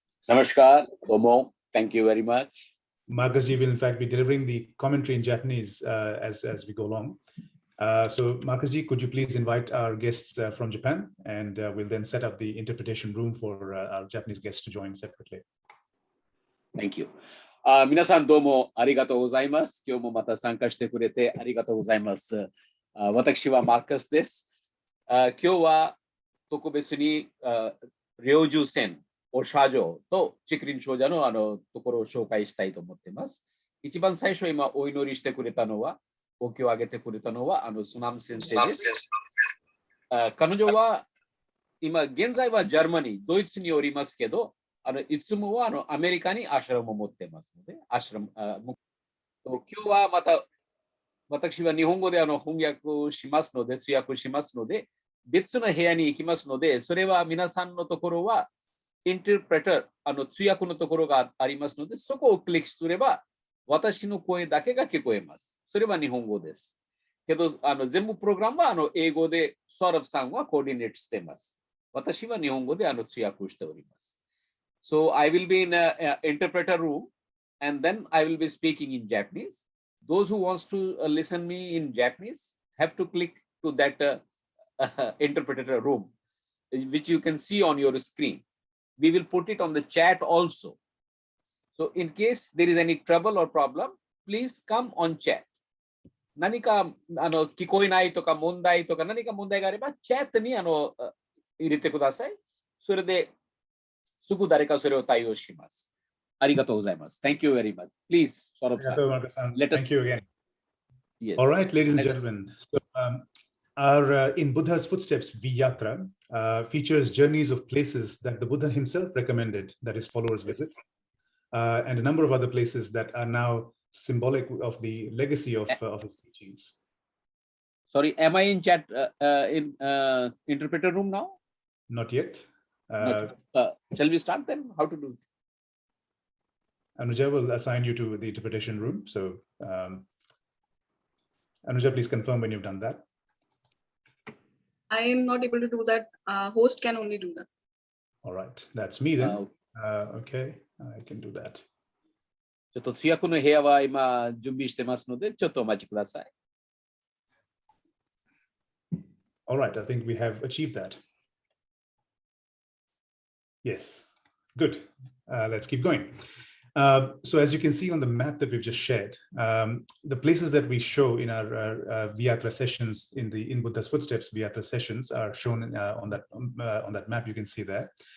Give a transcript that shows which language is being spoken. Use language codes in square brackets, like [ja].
[en] Namaskar, Omo, thank you very much. Marcus G will in fact be delivering the commentary in Japanese as we go along. So Marcus G, could you please invite our guests from Japan, and we'll then set up the interpretation room for our Japanese guests to join separately. Thank you. [ja] 皆さんどうもありがとうございます。今日もまた参加してくれてありがとうございます。私はマーカスです。今日は特別に領重線お社長とチクリン長者のところを紹介したいと思っています。一番最初今お祈りしてくれたのは、お経をあげてくれたのはスナム先生です。彼女は今現在はジャーマニー、ドイツにおりますけど、いつもはアメリカにアシュラムを持っていますので、アシュラム、今日はまた私は日本語で翻訳しますので、通訳しますので、別の部屋に行きますので、それは皆さんのところは、インタープレター、通訳のところがありますので、そこをクリックすれば、私の声だけが聞こえます。それは日本語です。けど、全部プログラムは英語で、ソラブさんはコーディネートしています。私は日本語で通訳をしております。 [en] So I will be in an interpreter room, and then I will be speaking in Japanese. Those who wants to listen me in Japanese have to click to that interpreter room, which you can see on your screen. We will put it on the chat also. So in case there is any trouble or problem, please come on chat. [ja] 何か聞こえないとか問題とか何か問題があれば、チャットに入れてください。それですぐ誰かそれを対応します。ありがとうございます。 [en] Thank you very much. Please, Saurabh-san, let us. Thank you again. Yes. All right, ladies and gentlemen. So, our In Buddha's Footsteps Vyatra features journeys of places that the Buddha himself recommended that his followers visit, and a number of other places that are now symbolic of the legacy of his teachings. Sorry, am I in chat in interpreter room now? Not yet. Shall we start then? How to do it? Anuja will assign you to the interpretation room. So, Anuja, please confirm when you've done that. I am not able to do that. Host can only do that. All right, that's me then. Okay, I can do that. [ja] ちょっと通訳の部屋は今準備してますので、ちょっとお待ちください。 [en] All right, I think we have achieved that. Yes, good. Let's keep going. So as you can see on the map that we've just shared, the places that we show in our Vyatra sessions in Buddha's Footsteps Vyatra sessions are shown on that map. You can see there.